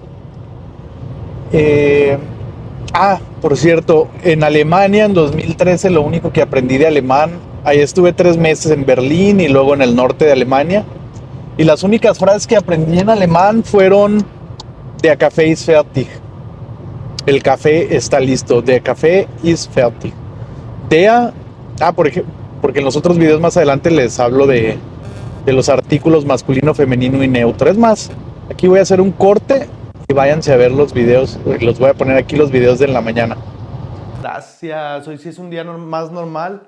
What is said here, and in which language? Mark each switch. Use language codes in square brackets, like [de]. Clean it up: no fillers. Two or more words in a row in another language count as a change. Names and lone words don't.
[es] Eh, por cierto, en Alemania en 2013 lo único que aprendí de alemán, ahí estuve 3 meses en Berlín y luego en el norte de Alemania. Y las únicas frases que aprendí en alemán fueron [de] Der Kaffee ist fertig. [es] El café está listo. [de] Der Kaffee ist fertig. [es] Der, por ejemplo, porque en los otros videos más adelante les hablo de los artículos masculino, femenino y neutro. Es más, aquí voy a hacer un corte y váyanse a ver los videos. Los voy a poner aquí los videos de la mañana. Gracias. Hoy sí es un día más normal.